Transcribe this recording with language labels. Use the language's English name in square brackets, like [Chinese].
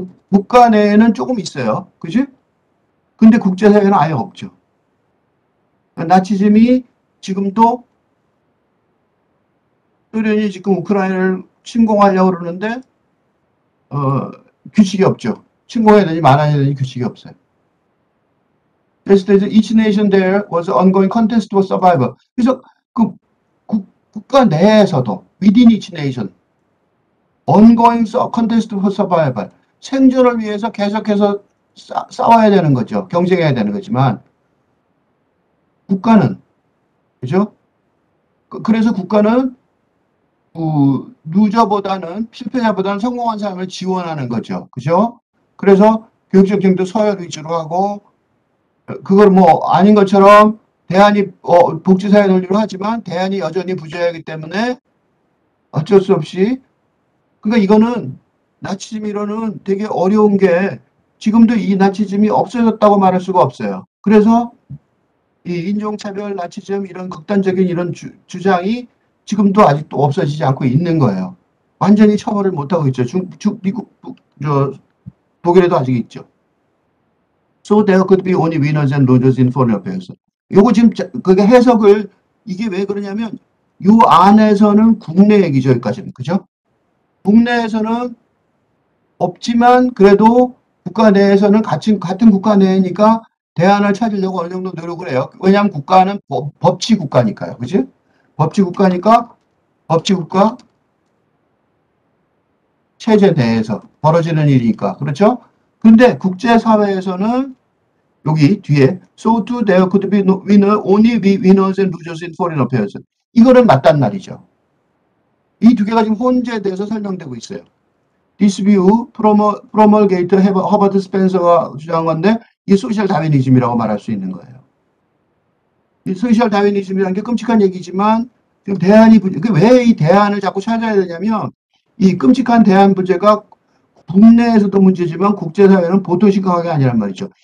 [Korean] 국가 내에는 조금 있어요. 그지? 근데 국제사회는 아예 없죠. 나치즘이 지금도 소련이 지금 우크라이나를 침공하려고 그러는데, 규칙이 없죠. 침공해야 되니 말아야 되니 규칙이 없어요. [English] 그래서 each nation there was ongoing contest for survival. [Korean] 그래서 그 국가 내에서도 [English] within each nation ongoing contest for survival. [Korean] 생존을 위해서 계속해서 싸워야 되는 거죠. 경쟁해야 되는 거지만 국가는 그죠? 그래서 국가는 루저보다는 실패자보다는 성공한 사람을 지원하는 거죠. 그죠? 그래서 교육적 정도 서열 위주로 하고 그걸 뭐 아닌 것처럼 대안이 복지사회 논리로 하지만 대안이 여전히 부재하기 때문에 어쩔 수 없이 그러니까 이거는 나치즘 이론은 되게 어려운 게 지금도 이 나치즘이 없어졌다고 말할 수가 없어요. 그래서 이 인종차별, 나치즘 이런 극단적인 이런 주장이 지금도 아직도 없어지지 않고 있는 거예요. 완전히 처벌을 못하고 있죠. 미국, 독일에도 아직 있죠. [English] So there could be only winners and losers in foreign affairs. [Korean] 요거 지금 그게 해석을 이게 왜 그러냐면 요 안에서는 국내 얘기죠, 여기까지는. 그죠? 국내에서는 없지만 그래도 국가 내에서는 같은 국가 내니까 대안을 찾으려고 어느 정도 노력을 해요. 왜냐하면 국가는 법치 국가니까요. 그지? 법치 국가니까 법치 국가 체제 내에서 벌어지는 일이니까. 그렇죠? 근데 국제사회에서는 여기 뒤에 [English] so too there could be winner, only be winners and losers in foreign affairs. [Korean] 이거는 맞단 말이죠. 이 두 개가 지금 혼재돼서 설명되고 있어요. [English] This view promulgate [Korean] 허버트 스펜서가 주장한 건데 이게 소셜 다윈이즘이라고 말할 수 있는 거예요. 이 소셜 다윈이즘이라는 게 끔찍한 얘기지만 지금 대안이 왜 이 대안을 자꾸 찾아야 되냐면 이 끔찍한 대안 부재가 국내에서도 문제지만 국제사회는 보통 심각한 게 아니란 말이죠.